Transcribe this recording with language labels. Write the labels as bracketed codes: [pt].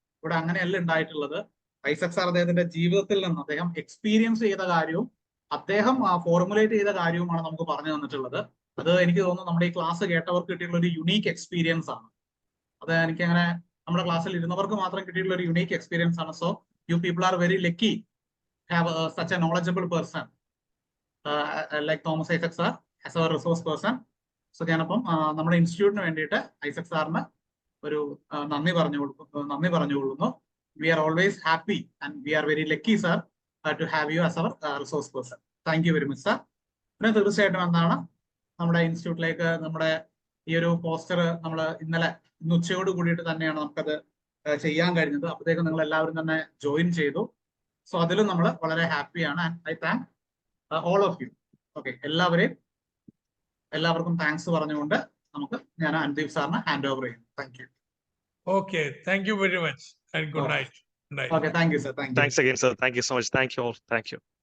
[ml] ഇവിടെ അങ്ങനെയല്ല ഉണ്ടായിട്ടുള്ളത്. ഐസക് സാർ അദ്ദേഹത്തിന്റെ ജീവിതത്തിൽ നിന്ന് അദ്ദേഹം എക്സ്പീരിയൻസ് ചെയ്ത കാര്യവും അദ്ദേഹം ഫോർമുലേറ്റ് ചെയ്ത കാര്യവുമാണ് നമുക്ക് പറഞ്ഞു തന്നിട്ടുള്ളത്. അത് എനിക്ക് തോന്നുന്നു നമ്മുടെ ഈ ക്ലാസ് കേട്ടവർക്ക് കിട്ടിയിട്ടുള്ള ഒരു യുണീക്ക് എക്സ്പീരിയൻസ് ആണ്. അത് എനിക്ക് അങ്ങനെ നമ്മുടെ ക്ലാസ്സിൽ ഇരുന്നവർക്ക് മാത്രം കിട്ടിയിട്ടുള്ള ഒരു യുണീക്ക് എക്സ്പീരിയൻസ് ആണ്. [en] So you people are very lucky have such a knowledgeable person like Thomas Isaac sir as a resource person. [ml] So ഞാനപ്പം നമ്മുടെ ഇൻസ്റ്റിറ്റ്യൂട്ടിന് വേണ്ടിയിട്ട് ഐസക് സാറിന് ഒരു നന്ദി പറഞ്ഞുകൊള്ളുന്നു. [en] We are always happy and we are very lucky sir to have you as our resource person. Thank you very much sir. [ml] പിന്നെ തീർച്ചയായിട്ടും എന്താണ് നമ്മുടെ ഇൻസ്റ്റിറ്റ്യൂട്ടിലേക്ക് നമ്മുടെ ഈ ഒരു പോസ്റ്റർ നമ്മൾ ഇന്ന് ഉച്ചയോട് കൂടിയിട്ട് തന്നെയാണ് നമുക്കത് ചെയ്യാൻ കഴിഞ്ഞത്. അപ്പോഴത്തേക്കും നിങ്ങൾ എല്ലാവരും തന്നെ ജോയിൻ ചെയ്തു. സോ അതിലും നമ്മൾ വളരെ ഹാപ്പിയാണ്. [en] And I thank all of you. [ml] Okay, എല്ലാവർക്കും താങ്ക്സ് പറഞ്ഞുകൊണ്ട് ഞാൻ അനുദീപ് സാറിന് ഹാൻഡ് ഓവർ ചെയ്യും. [en] Thank you. Okay, thank you very much and good night. Okay, thank you sir. Thanks again sir, thank you so much, thank you all, thank you.